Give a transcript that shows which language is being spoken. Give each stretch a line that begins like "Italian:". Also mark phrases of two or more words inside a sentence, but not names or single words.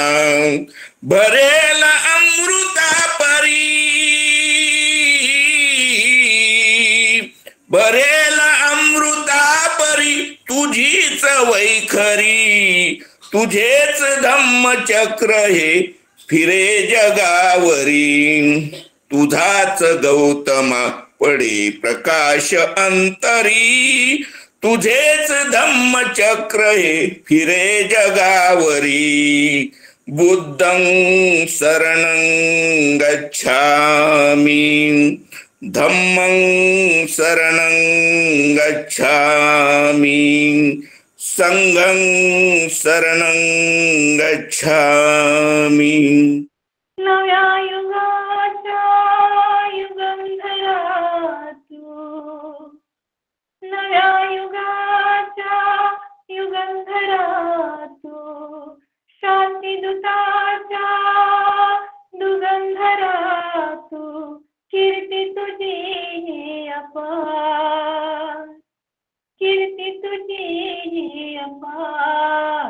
Marathi: भरेल अमृता परी, भरेल अमृता परी तुझीच वैखरी, तुझेच धम्मचक्र हे फिरे जगावरी. तुझाच गौतमा पडे प्रकाश अंतरी, तुझेच धम्मचक्र हे फिरे जगावरी.
Pali: बुद्धं शरणं गच्छामि, धम्मं शरणं गच्छामि, संघं शरणं गच्छामि.
Marathi: नव्या युगाच्या युगंधरातू, नव्या युगाच्या युगंधरातू, शांतीदूताच्या दुगंधरातू, कीर्ती तुझी अपार, कीर्ती तुझी अपार.